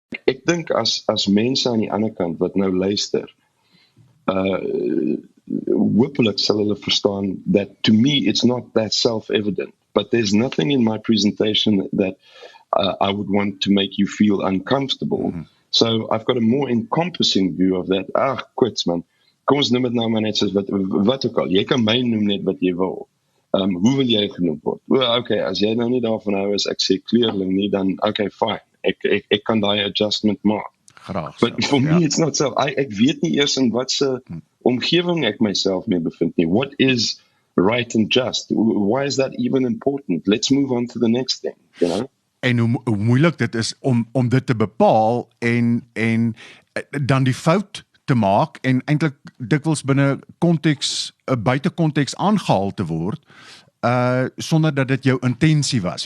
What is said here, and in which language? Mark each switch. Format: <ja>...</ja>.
<af>Ek dink as mense aan die ander kant wat nou luister, hopelik sal hulle verstaan</af> <en>that to me it's not that self-evident, but there's nothing in my presentation that I would want to make you feel uncomfortable. So I've got a more encompassing view of that.</en> <af>Quits man, kom ons noem dit nou maar net soos wat ook al, jy kan my noem net wat jy wil. Hoe wil jy genoem word? Well, okay, as jy nou nie daarvan hou is, ek sê kleurling nie, dan okay, fine, ek kan daai adjustment maak. Graag.</af> <en>But for me, it's not so.</en> <af>Ek weet nie eers in wat se omgewing ek myself mee bevind nie.</af> <en>What is right and just? Why is that even important? Let's move on to the next thing,</en> <af>En hoe moeilik dit is om dit te bepaal en dan die fout te maak en eintlik dikwels binne konteks, buite konteks aangehaal te word, sonder dat dit jou intensie was.</af>